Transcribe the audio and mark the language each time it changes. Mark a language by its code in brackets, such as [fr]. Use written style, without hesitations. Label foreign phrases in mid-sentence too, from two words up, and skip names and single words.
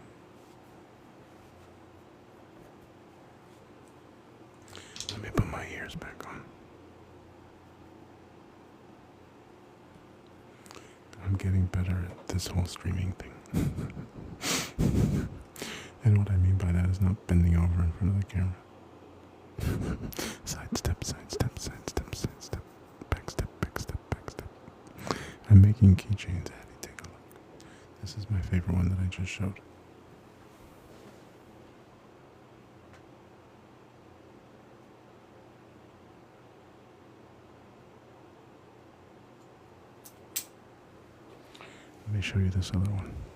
[en] Let me put my ears back on. I'm getting better at this whole streaming thing. And what I mean by that is not bending over in front of the camera. Sidestep, sidestep, sidestep, sidestep. Backstep, backstep, backstep. I'm making keychains, Addie. Take a look. This is my favorite one that I just showed. Let me show you this other one.